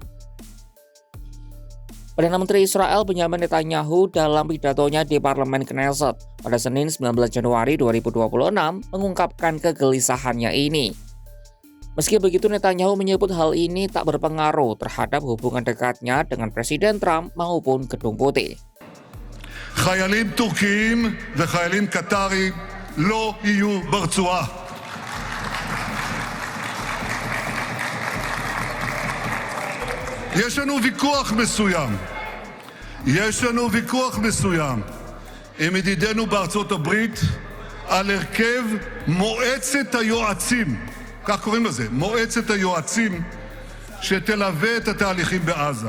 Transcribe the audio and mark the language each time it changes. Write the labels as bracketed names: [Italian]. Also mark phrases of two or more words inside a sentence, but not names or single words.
[Indonesian] Perdana Menteri Israel Benjamin Netanyahu dalam pidatonya di Parlemen Knesset pada Senin 19 Januari 2026 mengungkapkan kegelisahannya ini. Meski begitu, Netanyahu menyebut hal ini tak berpengaruh terhadap hubungan dekatnya dengan Presiden Trump maupun Gedung Putih. [Hebrew] חיילים טורקיים וחיילים קטרים לא יהיו ברצועה. יש לנו ויכוח מסוים עם ידידינו בארצות הברית על הרכב מועצת היועצים, כך קוראים לזה, מועצת היועצים שתלווה את התהליכים בעזה.